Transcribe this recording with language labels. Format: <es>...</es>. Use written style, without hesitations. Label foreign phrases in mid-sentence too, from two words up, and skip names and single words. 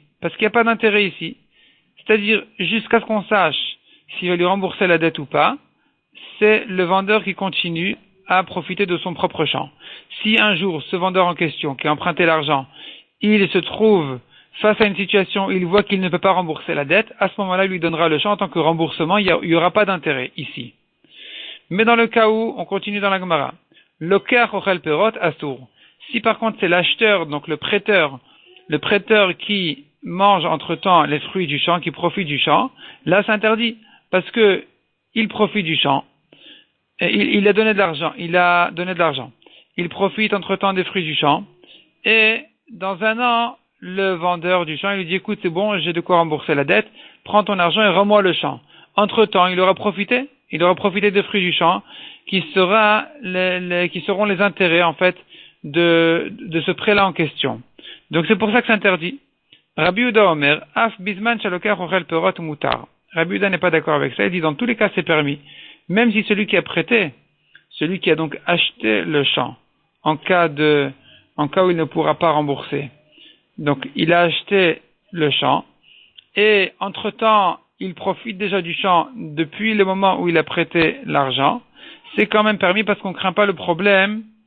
<fr>Parce qu'il n'y a pas d'intérêt ici. C'est-à-dire, jusqu'à ce qu'on sache s'il va lui rembourser la dette ou pas, c'est le vendeur qui continue à profiter de son propre champ. Si un jour, ce vendeur en question, qui a emprunté l'argent, il se trouve face à une situation où il voit qu'il ne peut pas rembourser la dette, à ce moment-là, il lui donnera le champ en tant que remboursement, il n'y aura pas d'intérêt ici. Mais dans le cas où, on continue dans la Gemara,</fr> <he>הלוקח אוכל פירות אסור.</he> <fr>Si par contre c'est l'acheteur, donc le prêteur qui mange entre-temps les fruits du champ, qui profite du champ, là c'est interdit, parce que il profite du champ, et il a donné de l'argent, il profite entre-temps des fruits du champ, et dans un an, le vendeur du champ, il lui dit, écoute, c'est bon, j'ai de quoi rembourser la dette, prends ton argent et rends-moi le champ. Entre-temps, il aura profité des fruits du champ, qui seront les intérêts, en fait, de ce prêt-là en question. Donc c'est pour ça que c'est interdit.</fr> <he>רבי יהודה אומר, אף בזמן שהלוקח אוכל פירות מותר.</he> <fr>Rabbi Yehuda n'est pas d'accord avec ça, il dit dans tous les cas c'est permis, même si celui qui a prêté, celui qui a donc acheté le champ, en cas où il ne pourra pas rembourser. Donc il a acheté le champ, et entre-temps, il profite déjà du champ depuis le moment où il a prêté l'argent, c'est quand même permis parce qu'on ne craint pas le problème.</fr>